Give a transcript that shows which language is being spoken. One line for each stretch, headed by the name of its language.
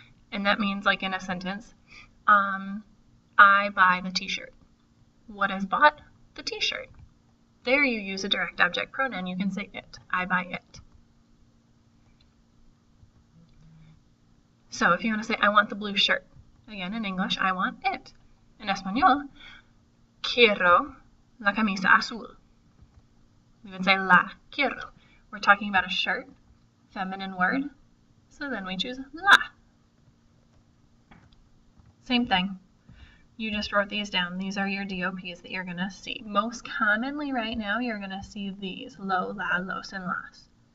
English: And that means, like in a sentence, I buy the t-shirt. What is bought? The t-shirt. There you use a direct object pronoun. You can say it. I buy it. So if you want to say, I want the blue shirt. Again, in English, I want it.
Spanish: In Español, quiero la camisa azul.
English: We would say
Spanish: la quiero.
English: We're talking about a shirt, feminine word, so then we choose la. Same thing. You just wrote these down. These are your DOPs that you're going to see. Most commonly right now, you're going to see these, lo, la, los, and las.